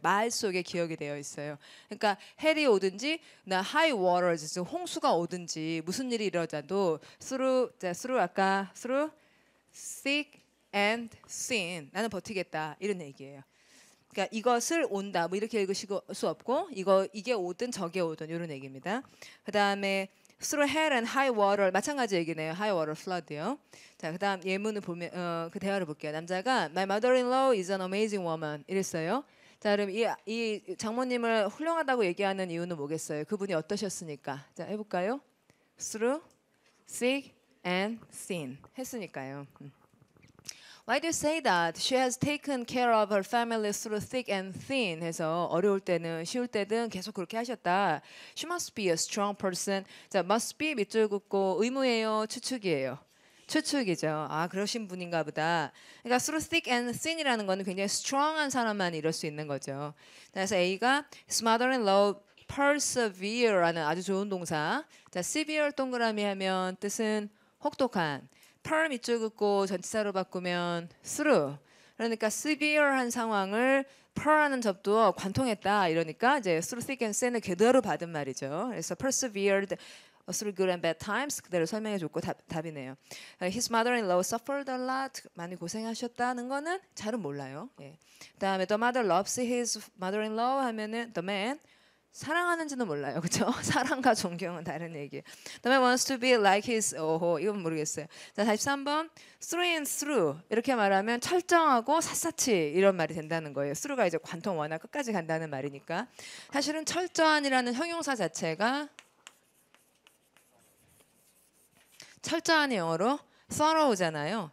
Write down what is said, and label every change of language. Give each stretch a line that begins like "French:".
Korean: 말 속에 기억이 되어 있어요. 그러니까 헬이 오든지 나 high waters 홍수가 오든지 무슨 일이 일어나도 through 아까 through thick and thin 나는 버티겠다 이런 얘기예요. 그러니까 이것을 온다 뭐 이렇게 읽으실 수 없고 이게 오든 저게 오든 이런 얘기입니다. 그 다음에 through hell and high water 마찬가지 얘기네요. high water flood요. 자, 그다음 예문을 보면 그 대화를 볼게요. 남자가
English: My mother-in-law is an amazing woman
Korean: 이랬어요. 자, 그럼 이 장모님을 훌륭하다고 얘기하는 이유는 뭐겠어요? 그분이 어떠셨으니까? 자, 해볼까요?
English: Through thick and thin
Korean: 했으니까요.
English: Why do you say that? She has taken care of her family through thick and thin.
Korean: 해서 어려울 때는 쉬울 때든 계속 그렇게 하셨다.
English: She must be a strong person.
Korean: 자, must be 밑줄 긋고 의무예요, 추측이에요. 추측이죠. 아, 그러신 분인가 보다. 그러니까 through thick and thin이라는 거는 굉장히 strong한 사람만 이럴 수 있는 거죠. 그래서 A가 his mother-in-law persevere라는 아주 좋은 동사. 자, severe 동그라미 하면 뜻은 혹독한. per 밑줄 긋고 전치사로 바꾸면 through. 그러니까 severe한 상황을 per라는 접두어 관통했다 이러니까 이제 through thick and thin을 그대로 받은 말이죠. 그래서
English: persevered through good and bad times
Korean: 그대로 설명해줬고 답이네요.
English: His mother-in-law suffered a lot.
Korean: 많이 고생하셨다는 거는 잘은 몰라요. 예. 그다음에
English: the mother loves his mother-in-law
Korean: 하면은
English: the man
Korean: 사랑하는지는 몰라요. 그렇죠? 사랑과 존경은 다른 얘기예요.
English: The man wants to be like his
Korean: 이건 모르겠어요. 자, 43번 through and through 이렇게 말하면 철저하고 샅샅이 이런 말이 된다는 거예요. through가 이제 관통 워낙 끝까지 간다는 말이니까. 사실은 철저한이라는 형용사 자체가 철저한 영어로 thorough잖아요.